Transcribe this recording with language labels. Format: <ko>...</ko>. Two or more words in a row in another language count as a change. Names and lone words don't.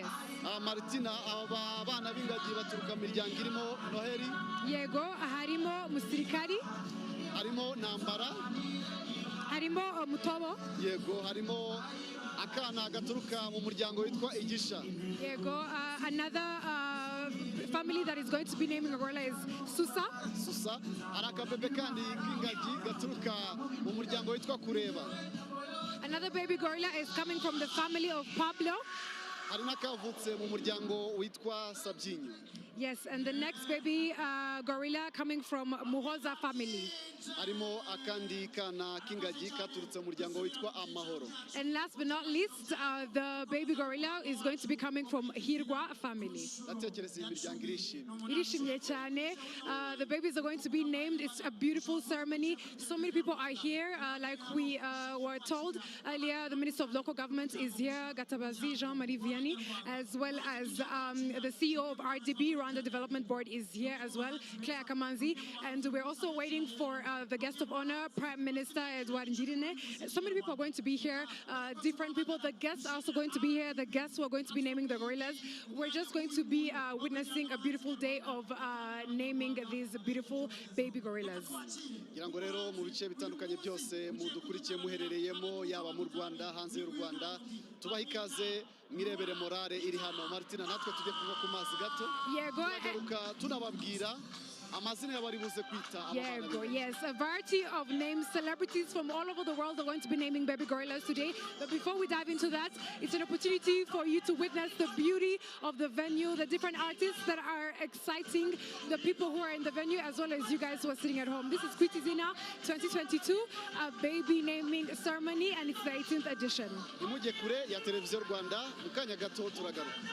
<rw>Martina, aba bana b'ingagi baturuka mu miryango irimo Noheli. Yego, harimo musirikari. Harimo Nambara. Harimo Mutobo. Yego, harimo akana gaturuka mu muryango witwa Igisha. Yego,</rw> <en>another family that is going to be naming a gorilla is Susa. Susa.</en> <rw>Arakabebe kandi k'ingagi gaturuka mu muryango witwa Kureba.</rw> <en>Another baby gorilla is coming from the family of Pablo.</en> <rw>Hari n'akavutse mu muryango witwa Sabyinyo.</rw> <en>Yes, and the next baby gorilla coming from Muhoza family.</en> <rw>Harimo akandi kana k'ingagi katurutse mu muryango witwa Amahoro.</rw> <en>And last but not least, the baby gorilla is going to be coming from Hirwa family.</en> <rw>Ndatekereza imiryango irishimye. Irishimye cyane.</rw> <en>The babies are going to be named. It's a beautiful ceremony. So many people are here. Like we were told earlier, the Minister of Local Government is here, Gatabazi Jean-Marie Vianney, as well as the CEO of RDB, Rwanda Development Board, is here as well, Claire Kamanzi. And we're also waiting for the guest of honor, Prime Minister Edouard Ngirente. So many people are going to be here, different people. The guests are also going to be here, the guests who are going to be naming the gorillas. We're just going to be witnessing a beautiful day of naming these beautiful baby gorillas.</en> <rw>Ngira ngo rero mu bice bitandukanye byose mudukurikiye muherereyemo yaba mu Rwanda hanze y'u Rwanda tubaha ikaze mwirebere morale iri hano. Martina, natwe tujye kunywa ku mazi gato. Yego, tunababwira amazina y'abari buze kwita Yego,</rw> <en>yes, a variety of names. Celebrities from all over the world are going to be naming baby gorillas today. But before we dive into that, it's an opportunity for you to witness the beauty of the venue, the different artists that are exciting the people who are in the venue, as well as you guys who are sitting at home. This is izina 2022, a baby naming ceremony, and it's the 18th edition.</en> <rw>Imujye kure ya televiziyo Rwanda, mu kanya gato turagaruka.</rw>